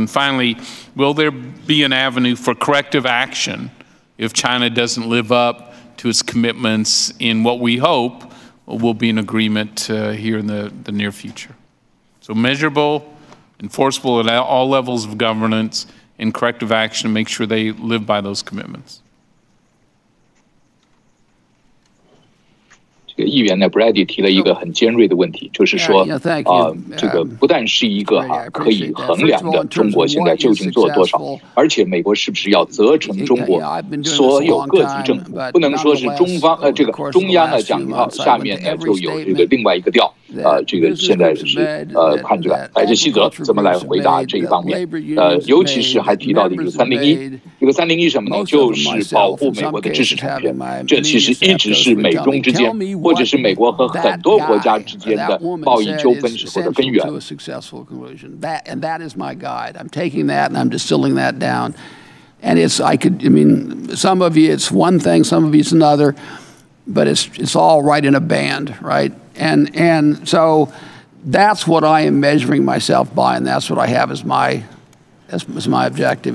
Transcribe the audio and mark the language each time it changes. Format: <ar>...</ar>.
<en>And finally, will there be an avenue for corrective action if China doesn't live up to its commitments in what we hope will be an agreement here in the near future? So measurable, enforceable at all levels of governance, and corrective action to make sure they live by those commitments.</en> <zh>这个议员呢 ，Brady 提了一个很尖锐的问题，就是说，这个不但是一个可以衡量的中国现在究竟做多少，而且美国是不是要责成中国所有各级政府，不能说是中方这个中央呢讲一套，下面呢就有这个另外一个调。这个现在是看这个莱特希泽怎么来回答这一方面。尤其是还提到的一个301，这个301什么呢？就是保护美国的知识产权。这其实一直是美中之间，或者是美国和很多国家之间的贸易纠纷时候的根源。</zh> <en>And that is my guide. I'm taking that and I'm distilling that down. And some of you it's one thing, some of you it's another, but it's all right in a band, right? And so that's what I am measuring myself by, and that's what I have as my objective.</en>